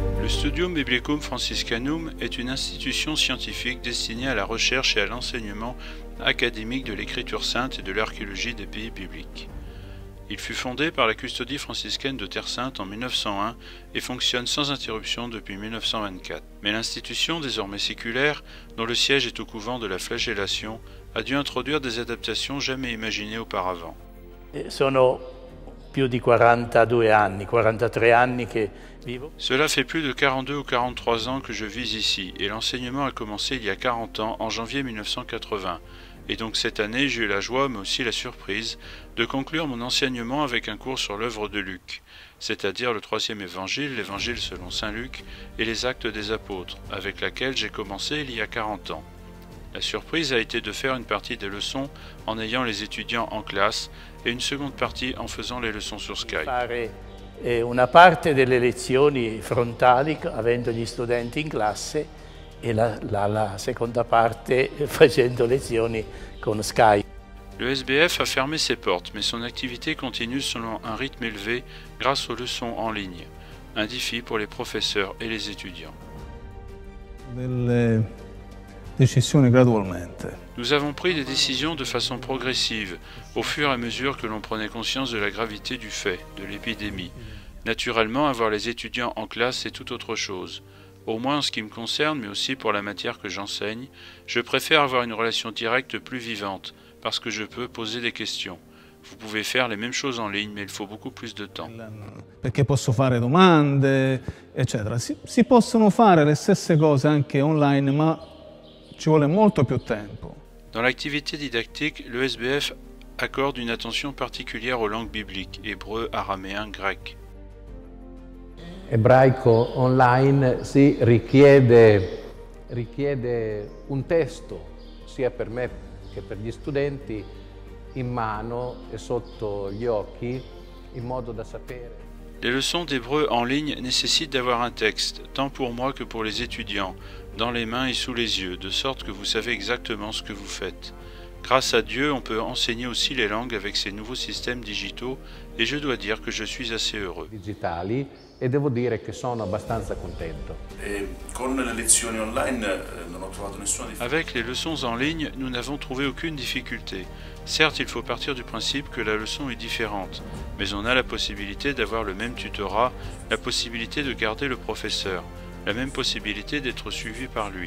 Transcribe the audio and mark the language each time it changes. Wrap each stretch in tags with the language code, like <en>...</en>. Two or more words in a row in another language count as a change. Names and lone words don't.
<fr>Studium Biblicum Franciscanum est une institution scientifique destinée à la recherche et à l'enseignement académique de l'écriture sainte et de l'archéologie des pays bibliques. Il fut fondé par la custodie franciscaine de Terre Sainte en 1901 et fonctionne sans interruption depuis 1924. Mais l'institution, désormais séculaire, dont le siège est au couvent de la Flagellation, a dû introduire des adaptations jamais imaginées auparavant.</fr> <it>Sono più di 42 anni, 43 anni che vivo.</it> <fr>Cela fait plus de 42 ou 43 ans que je vis ici, et l'enseignement a commencé il y a 40 ans, en janvier 1980. Et donc cette année, j'ai eu la joie, mais aussi la surprise, de conclure mon enseignement avec un cours sur l'œuvre de Luc, c'est-à-dire le troisième évangile, l'évangile selon saint Luc, et les actes des apôtres, avec laquelle j'ai commencé il y a 40 ans. La surprise a été de faire une partie des leçons en ayant les étudiants en classe et une seconde partie en faisant les leçons sur Skype.</fr> <it>Fare una parte delle lezioni frontali avendo gli studenti in classe e la seconda parte facendo lezioni con Skype.</it> <fr>Le SBF a fermé ses portes, mais son activité continue selon un rythme élevé grâce aux leçons en ligne, un défi pour les professeurs et les étudiants. Nous avons pris des décisions de façon progressive, au fur et à mesure que l'on prenait conscience de la gravité du fait, de l'épidémie. Naturellement, avoir les étudiants en classe, c'est tout autre chose. Au moins en ce qui me concerne, mais aussi pour la matière que j'enseigne, je préfère avoir une relation directe plus vivante, parce que je peux poser des questions. Vous pouvez faire les mêmes choses en ligne, mais il faut beaucoup plus de temps.</fr> <it>Perché posso fare domande, eccetera. Si possono fare le stesse cose anche online, ma ci vuole molto più tempo.</it> <fr>Dans l'activité didactique, le SBF accorde une attention particulière aux langues bibliques, hébreu, araméen, grec.</fr> <it>Ebraico online si richiede un testo, sia per me che per gli studenti, in mano e sotto gli occhi, in modo da sapere.</it> <fr>Les leçons d'hébreu en ligne nécessitent d'avoir un texte, tant pour moi que pour les étudiants, dans les mains et sous les yeux, de sorte que vous savez exactement ce que vous faites. Grâce à Dieu, on peut enseigner aussi les langues avec ces nouveaux systèmes digitaux, et je dois dire que je suis assez heureux.</fr> <it>Digitali, e devo dire che sono abbastanza contento.</it> <fr>Avec les leçons en ligne, nous n'avons trouvé aucune difficulté. Certes, il faut partir du principe que la leçon est différente, mais on a la possibilité d'avoir le même tutorat, la possibilité de garder le professeur, la même possibilité d'être suivi par lui.</fr>